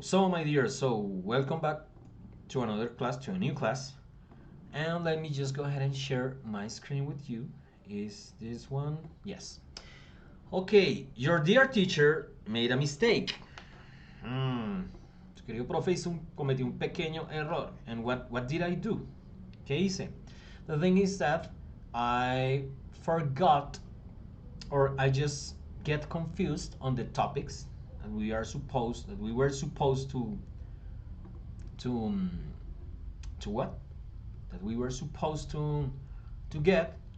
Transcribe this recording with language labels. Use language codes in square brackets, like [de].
[en] So, my dear, so welcome back to another class, to a new class. And let me just go ahead and share my screen with you. Is this one? Yes. Okay, your dear teacher made a mistake. [es] Tu querido profe cometió un pequeño error. [en] And what did I do? [es] ¿Qué hice? [en] The thing is that I forgot, or I just get confused on the topics that we were supposed to to what that we were supposed to get.